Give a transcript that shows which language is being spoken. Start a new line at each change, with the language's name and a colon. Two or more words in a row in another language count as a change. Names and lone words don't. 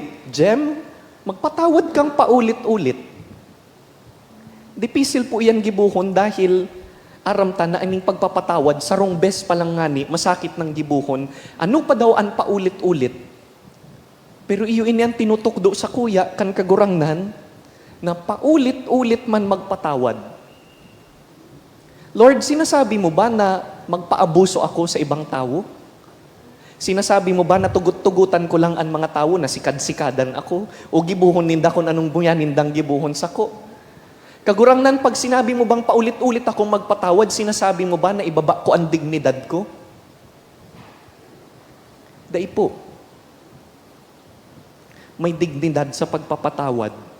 Bikol: Jem, magpatawad kang paulit-ulit. Dipisil po iyan gibuhon dahil aramta na aning pagpapatawad, sarong bes palang ngani, masakit ng gibuhon. Ano pa daw ang paulit-ulit? Pero iyo iniyan tinutukdo sa kuya, kan kagurangnan, na paulit-ulit man magpatawad.
Filipino: Lord, sinasabi mo ba na magpaabuso ako sa ibang tao? Sinasabi mo ba na tugut-tugutan ko lang ang mga tao na sikad-sikadan ako?
Bikol: O gibuhon ninda kung anong buya nindang gibuhon sa ko?
Filipino: Kagurangnan, pag sinabi mo bang paulit-ulit akong magpatawad, sinasabi mo ba na ibaba ko ang dignidad ko?
Bikol: Dai po.
Filipino: May dignidad sa pagpapatawad.